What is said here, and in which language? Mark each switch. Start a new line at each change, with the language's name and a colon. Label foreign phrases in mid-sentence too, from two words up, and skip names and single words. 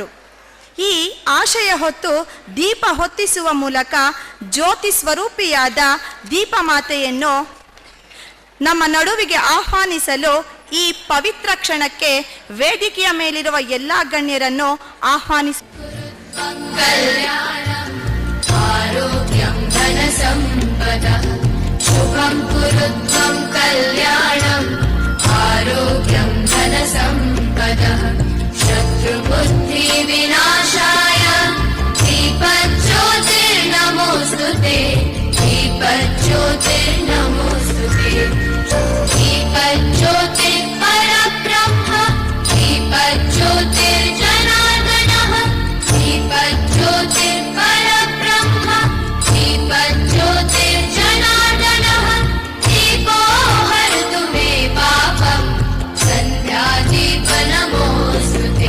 Kannada: ಈ ಆಶಯ ಹೊತ್ತು ದೀಪ ಹೊತ್ತಿಸುವ ಮೂಲಕ ಜ್ಯೋತಿ ಸ್ವರೂಪಿಯಾದ ದೀಪಮಾತೆಯನ್ನು ನಮ್ಮ ನಡುವಿಗೆ ಆಹ್ವಾನಿಸಲು ಈ ಪವಿತ್ರ ಕ್ಷಣಕ್ಕೆ ವೇದಿಕೆಯ ಮೇಲಿರುವ ಎಲ್ಲ ಗಣ್ಯರನ್ನು ಆಹ್ವಾನಿಸ
Sanskrit: ಆರೋಗ್ಯಂ ಧನ ಸಂಪದ ಶುಭಂ ಕುರುತ್ವಂ ಕಲ್ಯಾಣಂ ಆರೋಗ್ಯಂ ಧನ ಸಂಪದ ಶತ್ರು ಬುದ್ಧಿ ವಿನಾಶಾಯ ದೀಪಜ್ಯೋತಿರ್ನಮೋಸ್ತುತೆ ದೀಪಜ್ಯೋತಿರ್ನಮೋಸ್ತುತೆ ದೀಪಜ್ಯೋತಿ ಪರಬ್ರಹ್ಮ ದೀಪಜ್ಯೋತಿರ್ಜನಾರ್ದನಃ ದೀಪಜ್ಯೋತಿರ್ ಪರಬ್ರಹ್ಮ ದೀಪಜ್ಯೋತಿರ್ಜನಾರ್ದನಃ ದೀಪೋ ಹರತು ಮೇ ಪಾಪಂ ಸಂಧ್ಯಾದೀಪ ನಮೋಸ್ತುತೆ